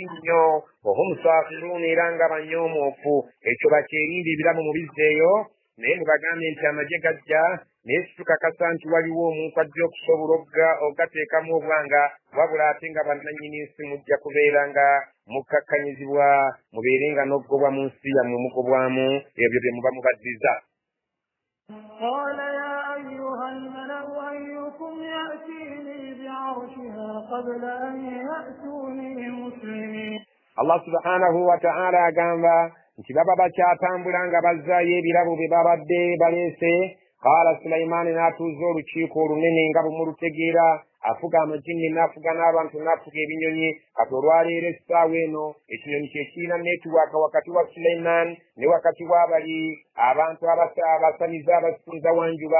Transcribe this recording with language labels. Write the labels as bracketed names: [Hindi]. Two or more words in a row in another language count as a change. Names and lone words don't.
[Ganda] nnyo [Arabic] وهم صاغرون [Ganda] era nga banyoomoofu ekyo bakyerinda ebiramu mu bizzeeyo naye mubagambe nti amagye gajja naye situkakasa nti waliwo omuntu ajja okusobola ogateekamu obwanga wabula ate nga bannannyini nsi mujja kubeera nga mukkakkanyizibwa mubeere nga n'oggobwa mu nsi yammwe mugobwamu ebyo bye muba mubaddiza. [Arabic] قال يا أيها الملأ أيكم يأتيني بعرشها قبل أن يأتوني مسلمين. [Ganda] Allah [Arabic] سبحانه وتعالى [Ganda] agamba nti baba bakyatambula nga bazzaayo ebirabo bye babadde baleese. Qaala Sulaimaani n'atuuza olukiiko olunene nga bumulutegeera afuga amajini n'afuga n'abantu n'afuga ebinyonyi kati olwaleero essaawa eno ekinyonyi kye kirina netiwaaka wakati wa Sulaimaani ne wakati w'abali abantu abasamiza abasinza wanjuba.